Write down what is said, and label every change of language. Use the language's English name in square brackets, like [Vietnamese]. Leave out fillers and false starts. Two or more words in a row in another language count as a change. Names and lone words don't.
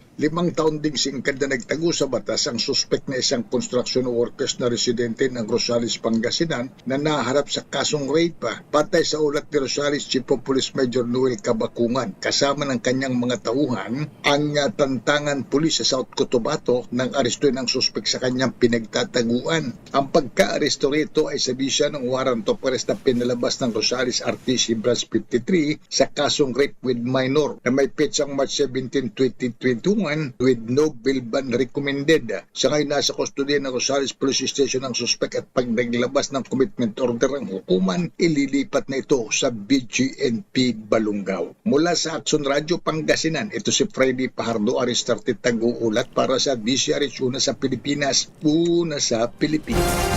[Filipino] 5 taon ding singkad na nagtago sa batas ang suspect na isang [English] construction workers [Filipino] na residente ng Rosales, Pangasinan na naharap sa kasong rape patay sa ulat ni Rosales Chief of Police Major Noel Cabakungan. Kasama ng kanyang mga tauhan ang tantangan pulis sa South Cotabato nang arestuin ang suspect sa kanyang pinagtataguan. Ang pagka-aresto rito ay sabi siya ng [English] warrant of arrest [Filipino] na pinalabas ng Rosales RTC Branch 53 sa kasong [English] rape with minor [Filipino] na may petsang March 17, 2021 [English] with no bail ban recommended. [Filipino] Sa ngayon nasa kustodiya ng Rosales Police Station ang suspect at pag naglabas ng [English] commitment order [Filipino] ang hukuman, ililipat na ito sa BGNP Balungaw. Mula sa Action Radio Pangasinan, ito si Freddy Pajardo, Aris 30 Taguulat para sa DCRH Una sa Pilipinas, Una sa Pilipinas.